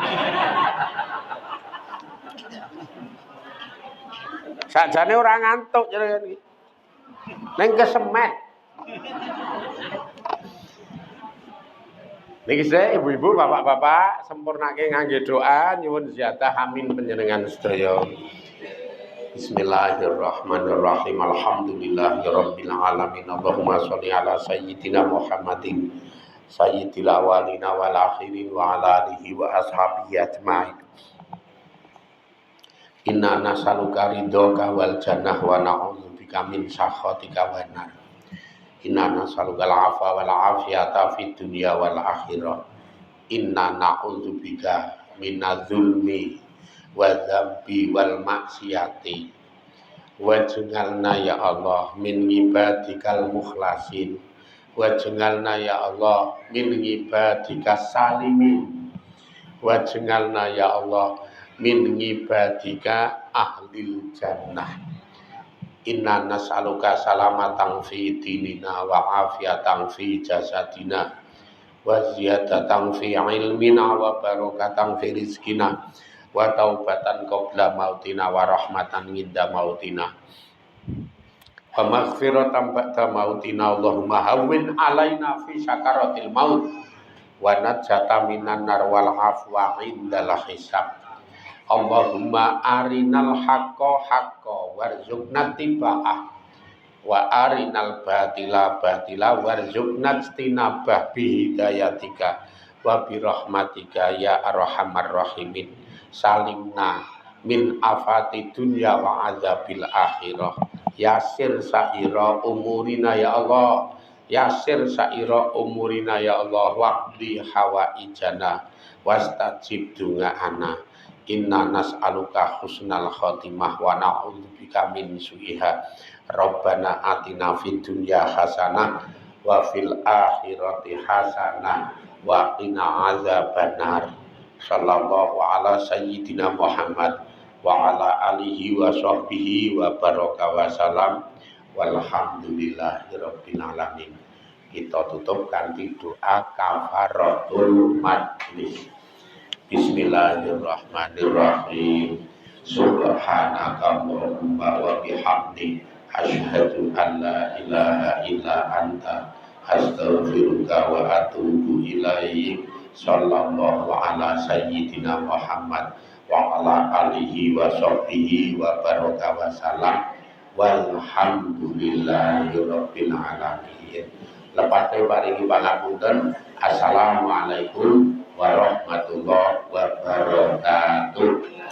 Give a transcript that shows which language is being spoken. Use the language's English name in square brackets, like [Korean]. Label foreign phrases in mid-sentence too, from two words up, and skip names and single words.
[Javanese] Sakjane ora ngantuk jenengan iki. Ning kesemet. Niki sik ibu-ibu, bapak-bapak sempurnake ngangge doa nyuwun ziyadah amin panjenengan sedaya. [Arabic] بسم الله الرحمن الرحيم. الحمد لله رب العالمين. اللهم صل على سيدنا محمد سيد الأولين والآخرين وعلى آله وأصحابه أجمعين. إنا نسألك رضاك والجنة ونعوذ بك من سخطك والنار. إنا نسألك العفو والعافية في الدنيا والآخرة. إنا نعوذ بك من الظلم والذنب والمعاصي. واجعلنا يا الله من عبادك المخلصين. واجعلنا يا الله من عبادك السالمين. واجعلنا يا الله من عبادك أهل الجنة. إنا نسألك سلامة في ديننا وعافية في جسدنا وزيادة في علمنا وبركة في رزقنا وتوبة قبل موتنا ورحمة عند موتنا ومغفرة بعد موتنا. اللهم هون علينا في سكرات الموت والنجاة من النار والعفو عند الحساب. اللهم أرنا الحق حقا وارزقنا اتباعه وأرنا الباطل باطلا وارزقنا اجتنابه بهدايتك وبرحمتك يا أرحم الراحمين. سلمنا من آفات الدنيا وعذاب الآخرة. يسر سائر أمورنا يا الله. يسر سائر أمورنا يا الله. واقض حوائجنا واستجب دعاءنا. إنا نسألك حسن الخاتمة ونعوذ بك من سوئها. ربنا آتنا في الدنيا حسنة وفي الآخرة حسنة وقنا عذاب النار. صلى الله على سيدنا محمد وعلى آله وصحبه وبارك وسلم. والحمد لله رب العالمين. [Javanese] Kita tutup kanthi doa [Arabic] كفارة المجلس. بسم الله الرحمن الرحيم. سبحانك اللهم وبحمدك أشهد أن لا إله إلا أنت أستغفرك وأتوب إليك. صلى الله على سيدنا محمد وعلى آله وصحبه وبارك وسلم. والحمد لله رب العالمين. [Javanese] Lepate paringi pangapunten. [Arabic] السلام عليكم ورحمة الله وبركاته.